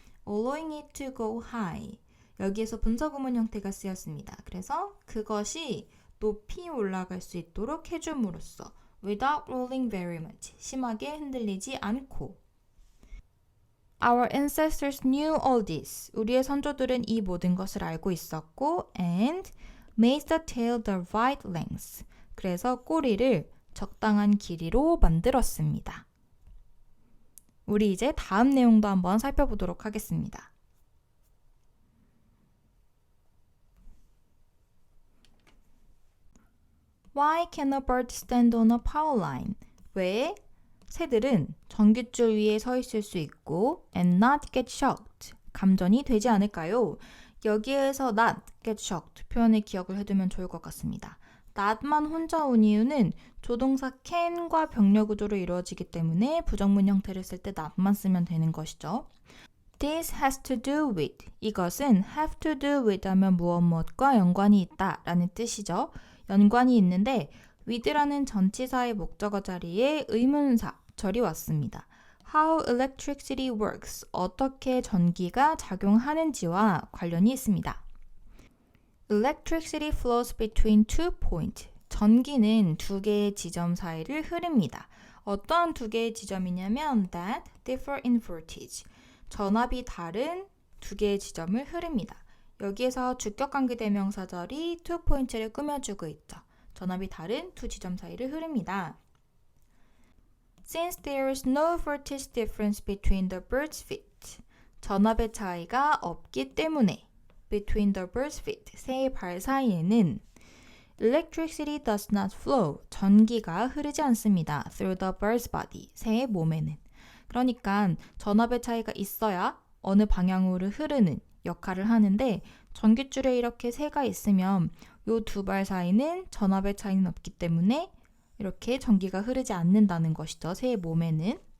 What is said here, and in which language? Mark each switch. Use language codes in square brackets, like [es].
[en] allowing it to go high, [ko] 여기에서 분사구문 형태가 쓰였습니다. 그래서 그것이 높이 올라갈 수 있도록 해줌으로써 [en] without rolling very much, [ko] 심하게 흔들리지 않고. [en] Our ancestors knew all this. [ko] 우리의 선조들은 이 모든 것을 알고 있었고 [en] and made the tail the right length. [ko] 그래서 꼬리를 적당한 길이로 만들었습니다. 우리 이제 다음 내용도 한번 살펴보도록 하겠습니다. [en] Why can a bird stand on a power line? [ko] 왜 새들은 전깃줄 위에 서 있을 수 있고 [en] and not get shocked, [ko] 감전이 되지 않을까요? 여기에서 not get shocked 표현의 기억을 해두면 좋을 것 같습니다. not만 혼자 온 이유는 조동사 can과 병렬 구조로 이루어지기 때문에 부정문 형태를 쓸 때 not만 쓰면 되는 것이죠. [en] This has to do with, [ko] 이것은 [en] have to do with [ko] 하면 무엇과 연관이 있다 라는 뜻이죠. 연관이 있는데 with라는 전치사의 목적어 자리에 의문사 절이 왔습니다. [en] How electricity works, [ko] 어떻게 전기가 작용하는지와 관련이 있습니다. [en] Electricity flows between two points. [ko] 전기는 두 개의 지점 사이를 흐릅니다. 어떠한 두 개의 지점이냐면 [en] that differ in voltage. [ko] 전압이 다른 두 개의 지점을 흐릅니다. 여기에서 주격관계대명사절이 two points를 꾸며주고 있죠. 전압이 다른 두 지점 사이를 흐릅니다. [en] Since there is no voltage difference between the bird's feet. [ko] 전압의 차이가 없기 때문에 [en] between the bird's feet, [ko] 새의 발 사이에는 [en] electricity does not flow, [ko] 전기가 흐르지 않습니다. [en] through the bird's body, [ko] 새의 몸에는. 그러니까 전압의 차이가 있어야 어느 방향으로 흐르는 역할을 하는데 전깃줄에 이렇게 새가 있으면 이 두 발 사이는 전압의 차이는 없기 때문에 이렇게 전기가 흐르지 않는다는 것이죠. 새의 몸에는.